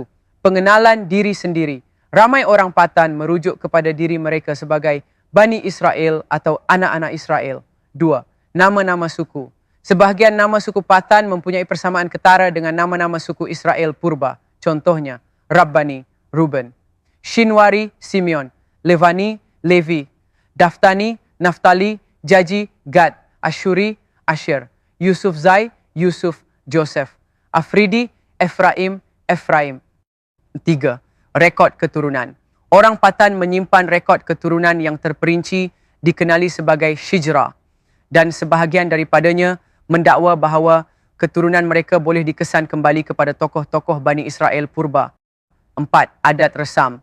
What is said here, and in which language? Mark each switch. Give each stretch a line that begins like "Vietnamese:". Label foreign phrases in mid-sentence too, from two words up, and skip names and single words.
Malay: Pengenalan diri sendiri. Ramai orang Pathan merujuk kepada diri mereka sebagai Bani Israel atau anak-anak Israel. 2. Nama-nama suku. Sebahagian nama suku Pathan mempunyai persamaan ketara dengan nama-nama suku Israel purba. Contohnya, Rabbani, Ruben. Shinwari, Simeon. Levani, Levi. Daftani, Naftali, Jaji, Gad. Ashuri, Asher. Yusufzai, Yusuf, Joseph. Afridi, Efraim, Efraim. 3. Rekod keturunan. Orang Pathan menyimpan rekod keturunan yang terperinci dikenali sebagai Shijra dan sebahagian daripadanya mendakwa bahawa keturunan mereka boleh dikesan kembali kepada tokoh-tokoh Bani Israel purba. 4. Adat resam.